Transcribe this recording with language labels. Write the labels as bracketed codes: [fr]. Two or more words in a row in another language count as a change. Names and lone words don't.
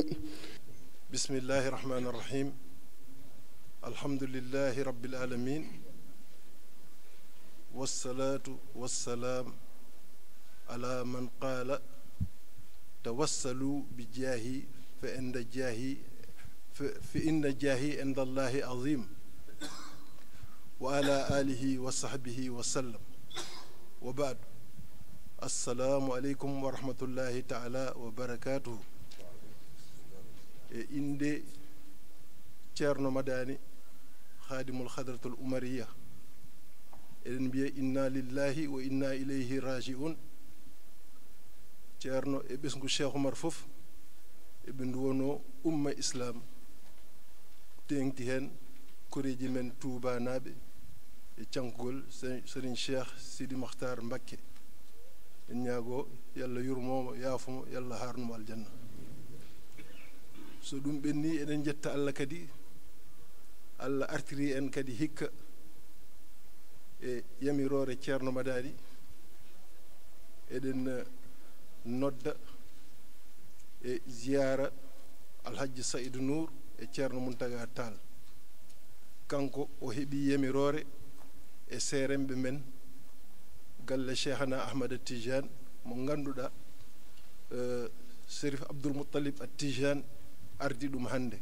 [ar] بسم الله الرحمن الرحيم الحمد لله رب العالمين والصلاة والسلام على من قال توسلوا بجاهي فإن جاهي عند الله عظيم وعلى آله وصحبه وسلم وبعد السلام عليكم ورحمة الله تعالى وبركاته. إندي تيرنو مداني خادم الخضرة الأمرية إنا لله وإنا إليه راجعون [ff] ceerno e ɓesngu cheikh oumar fof eɓe nduwono umma islam tengti hen koreji men tuubanaɓe e cankugol serigne cheikh sidi makhtar mbakke en ñaago yallah yurmomo yaafumo yallah harnumo aljanna. So ɗum ɓenni eɗen jetta allah kadi allah artiri en kadi hikka e yamirore ceerno madani eɗen nodda e ziyara alhaji saïdou nour e ceerno muntaga tall kanko o heeɓi yamirore e seremɓe men galle cheikhana ahmad tijane mo ganduɗa sérif abdoul moutalib attijane ardi ɗum hande.